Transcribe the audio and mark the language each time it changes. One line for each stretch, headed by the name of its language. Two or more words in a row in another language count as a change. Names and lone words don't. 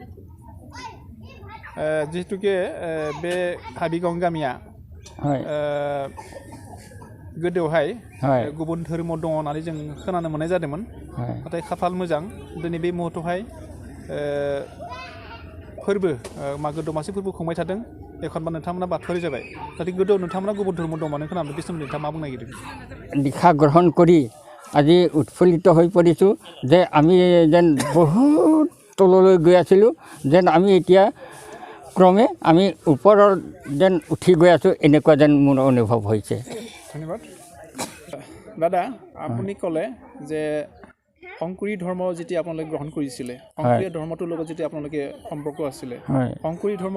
Bodo: जिहेतुके बे हाबिगाँव गामिया गोदोआवहाय गुबुन धोरोमाव दङ होननानै जों खोनानो मोननाय जादोंमोन नाथाय खाफाल मोजां दिनै बे मुहूर्तआवहाय फोरबो मागो दमासि फोरबो खुंबाय थादों एखनबा नोंथांमोना बाथौआरि जाबाय नाथाय गोदोआव नोंथांमोना गुबुन धर्म दंमोन खोनादों बे सोमोन्दै नोंथाङा मा बुंनो नागिरदों
Assamese: দীক্ষা গ্ৰহণ কৰি আজি उत्फुल्लित হৈ পৰিছোঁ যে আমি যেন বহুত তললৈ গৈ আছিলোঁ যেন আমি এতিয়া ক্ৰমে আমি ওপৰৰ যেন উঠি গৈ আছোঁ এনেকুৱা যেন মোৰ অনুভৱ হৈছে ধন্যবাদ দাদা আপুনি ক'লে যে শংকৰী ধৰ্ম যেতিয়া আপোনালোকে গ্ৰহণ কৰিছিলে শংকৰীয় ধৰ্মটোৰ লগত যেতিয়া আপোনালোকে সম্পৰ্ক আছিলে শংকৰী ধৰ্ম